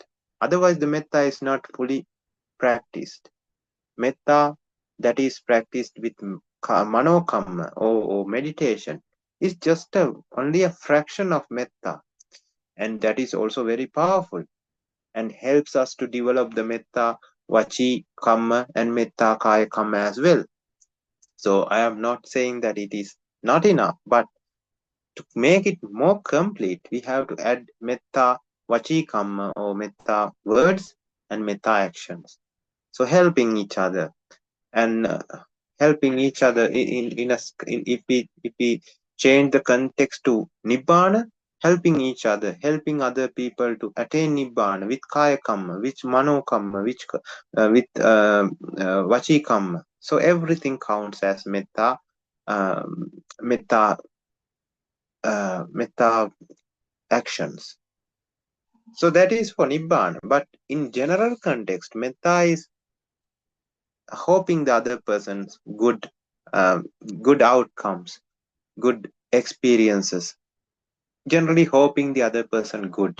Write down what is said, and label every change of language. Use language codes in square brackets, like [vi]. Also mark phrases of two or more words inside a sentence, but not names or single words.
[en] Otherwise, the metta is not fully practiced. Metta that is practiced with [pi] mano kamma [en] or meditation is just only a fraction of metta, and that is also very powerful and helps us to develop the [pi] metta vachi kamma [en] and [pi] metta kaya kamma [en] as well. So I am not saying that it is not enough, but to make it more complete, we have to add [pi] metta vachi kamma [en] or metta words and metta actions. So helping each other and helping each other if we change the context to nibbana, helping each other, helping other people to attain nibbana with [pi] kaya kamma, [en] with [pi] mano kamma, [en] with [pi] vachi kamma. [en] So everything counts as metta metta metta actions. So that is for Nibbana. But in general context, metta is hoping the other person's um, good outcomes, good experiences, generally hoping the other person good.